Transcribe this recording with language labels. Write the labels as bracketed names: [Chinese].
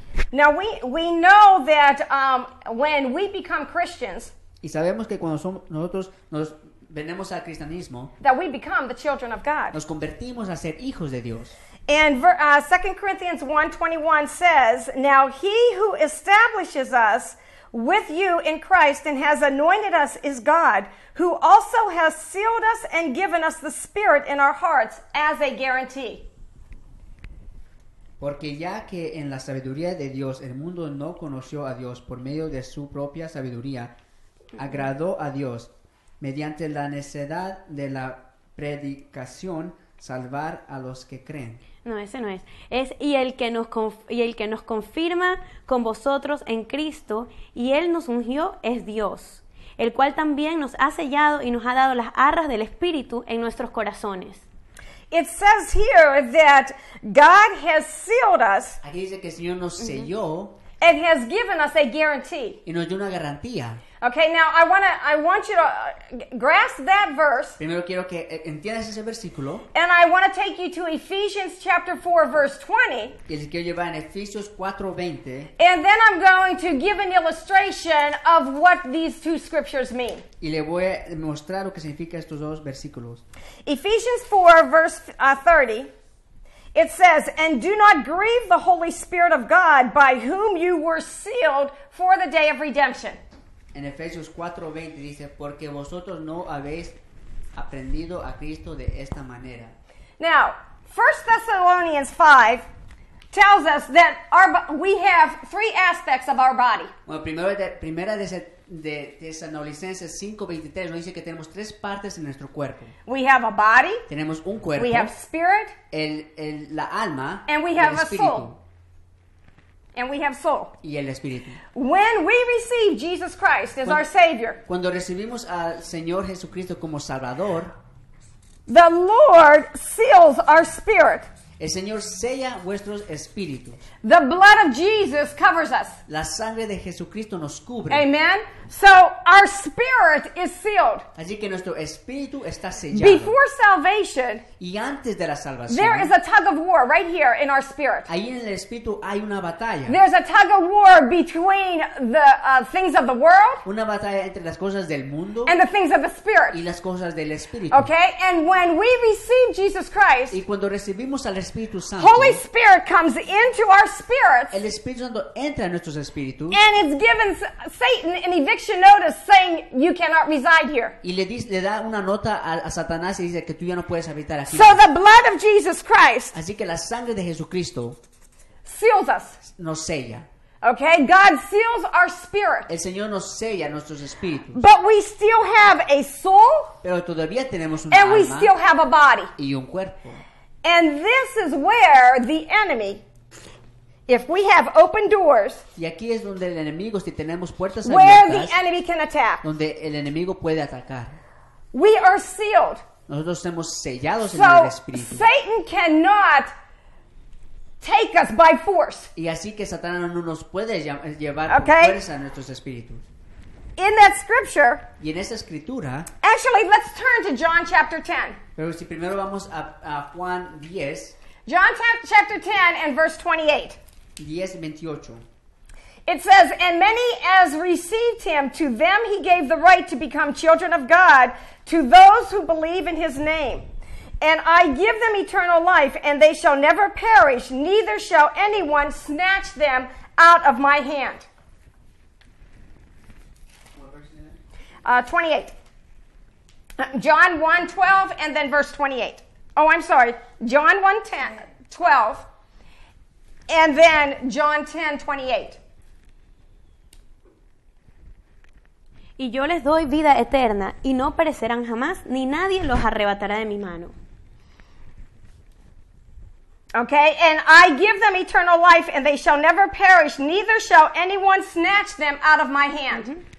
[English] Now, we know that when we become Christians, [Spanish] Y sabemos que cuando nosotros nos venimos al cristianismo, [English] that we become the children of God. [Spanish] nos convertimos a ser hijos de Dios. [English] And 2 Corinthians 1:21 says, "Now he who establishes us with you in Christ and has anointed us is God, who also has sealed us and given us the Spirit in our hearts as a guarantee." [Spanish] Porque ya que en la sabiduría de Dios el mundo no conoció a Dios por medio de su propia sabiduría, agradó a Dios mediante la necedad de la predicación salvar a los que creen. No, ese no es. Es y el que nos confirma con vosotros en Cristo, y Él nos ungió, es Dios, el cual también nos ha sellado y nos ha dado las arras del Espíritu en nuestros corazones. [English] It says here that God has sealed us [Spanish] Aquí dice que el Señor nos selló [English] and has given us a guarantee. [Spanish] y nos dio una garantía. [English] Okay, now I want you to grasp that verse, [Spanish] Primero quiero que entiendas ese versículo [English] and I want to take you to Ephesians chapter 4, verse 20. [Spanish] y les quiero llevar en Efesios 4:20 [English] And then I'm going to give an illustration of what these two scriptures mean. [Spanish] y le voy a mostrar lo que significa estos dos versículos. [English] Ephesians 4, verse 30, it says, "And do not grieve the Holy Spirit of God, by whom you were sealed for the day of redemption." [Spanish] En Efesios 4:20 dice, porque vosotros no habéis aprendido a Cristo de esta manera. [English] Now, 1 Thessalonians 5 tells us that we have three aspects of our body. [Spanish] Bueno, primera de Tesalonicenses 5:23 nos dice que tenemos tres partes en nuestro cuerpo. [English] We have a body, [Spanish] Tenemos un cuerpo, [English] we have spirit, [Spanish] la alma, [English] and we [Spanish] el [English] have a [Spanish] espíritu [English] soul. And we have soul. [Spanish] y el espíritu. [English] When we receive Jesus Christ as our Savior, [Spanish] Cuando recibimos al Señor Jesucristo como Salvador, [English] the Lord seals our spirit. [Spanish] el Señor sella vuestros espíritus. [English] The blood of Jesus covers us. [Spanish] La sangre de Jesucristo nos cubre. [English] Amen. So our spirit is sealed. [Spanish] Así que nuestro espíritu está sellado. [English] Before salvation, [Spanish] Y antes de la salvación, [English] there is a tug of war right here in our spirit. [Spanish] ahí en el espíritu hay una batalla. [English] There's a tug of war between the things of the world [Spanish] Una batalla entre las cosas del mundo [English] and the things of the [Spanish] y [English] spirit. [Spanish] las cosas del espíritu. [English] Okay? And when we receive Jesus Christ, [Spanish] Y cuando recibimos al Espíritu Santo, [English] Holy Spirit comes into our spirits, [Spanish] el Espíritu Santo entra en nuestros espíritus [English] and it's given Satan an eviction notice saying you cannot reside here. [Spanish] y le da una nota a Satanás y dice que tú ya no puedes habitar aquí. [English] So the blood of Jesus Christ [Spanish] Así que la sangre de Jesucristo [English] seals us. [Spanish] nos sella. [English] Okay? God seals our spirit. [Spanish] El Señor nos sella nuestros espíritus. [English] But we still have a soul [Spanish] Pero todavía tenemos una [English] and we [Spanish] alma [English] still have a body. [Spanish] y un cuerpo. [English] And this is where the enemy, if we have open doors, [Spanish] Y aquí es donde el enemigo, si tenemos puertas [English] where [Spanish] abiertas, [English] the enemy can attack. [Spanish] donde el enemigo puede atacar. [English] We are sealed. [Spanish] Nosotros estamos sellados en el [English] So [Spanish] espíritu. [English] Satan cannot take us by force. [Spanish] Y así que Satanás no nos puede llevar [English] Okay. [Spanish] con fuerza a nuestros espíritus. [English] In that scripture, [Spanish] Y en esa escritura, [English] actually, let's turn to John chapter 10. [Spanish] pero si primero vamos a Juan 10, [English] John chapter 10 and verse 28. [Spanish] 10:28. [English] It says, "And many as received him, to them he gave the right to become children of God, to those who believe in his name. And I give them eternal life, and they shall never perish, neither shall anyone snatch them out of my hand. 28. John 1:12 and then verse 28. Oh, I'm sorry. John 1:12 and then John 10:28. [Spanish] Y yo les doy vida eterna, y no perecerán jamás, ni nadie los arrebatará de mi mano. [English] Okay, and I give them eternal life, and they shall never perish, neither shall anyone snatch them out of my hand.